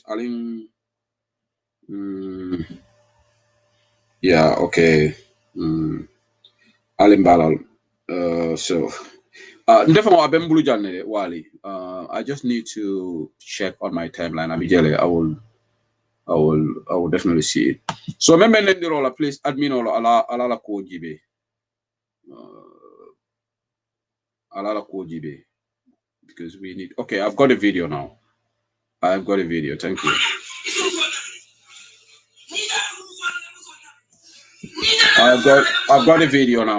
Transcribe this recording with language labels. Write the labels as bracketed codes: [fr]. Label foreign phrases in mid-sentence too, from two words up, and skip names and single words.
[en] Alim yeah, okay. Alim Balal. So Wally. I just need to check on my timeline. I will definitely see it. So remember Nendirola, please admin [yo] ala ko jibe. Ala ko jibe. [en] Because we need okay, I've got a video now. I've got a video, thank you. I've got a video now.